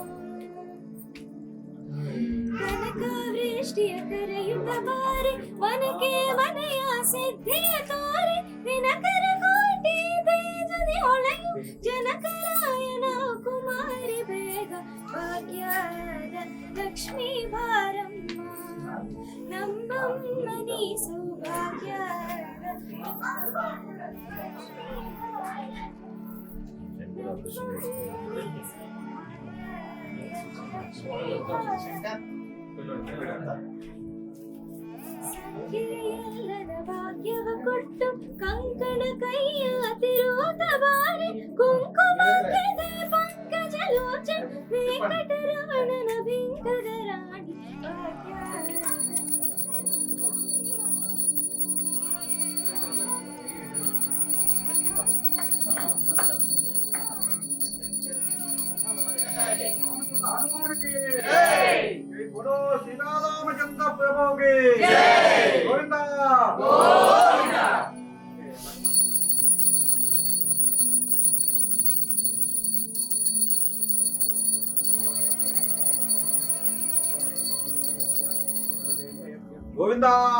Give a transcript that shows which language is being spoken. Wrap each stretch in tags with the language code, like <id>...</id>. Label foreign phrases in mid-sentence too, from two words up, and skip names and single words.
<kn>ಕನಕ ವೃಷ್ಟಿಯ ಕರೆಯುತ್ತ ಬಾರಿ, ಮನಕ್ಕೆ ಮನೆಯ ಸಿದ್ಧಿಯ ತೋರಿ, ದಿನಕರ ಕೋಟಿ ತೇಜದಿ ಹೊಳೆಯು ಜನಕರಾಯನ ಕುಮಾರಿ ಬೇಗ ಭಾಗ್ಯದ ಲಕ್ಷ್ಮೀ ಬಾರಮ್ಮ. ನಮ್ಮಮ್ಮನಿ ಸೌಭಾಗ್ಯ ಸಂಖ್ಯೆಯಲ್ಲದ ಭಾಗ್ಯವ ಕೊಟ್ಟು ಕಂಕಣ ಕೈಯ ತಿರುತ ಬಾರಿ ಕುಂಕುಮಕ್ಕೆ ಪಂಕಜ ಲೋಚನ ವೆಂಕಟರಮಣನ ಬಿಂಕದ ರಾಣಿ</kn> <hi>बोलो सीतारामचंद्र प्रभु की गोविंदा गोविंदा</hi>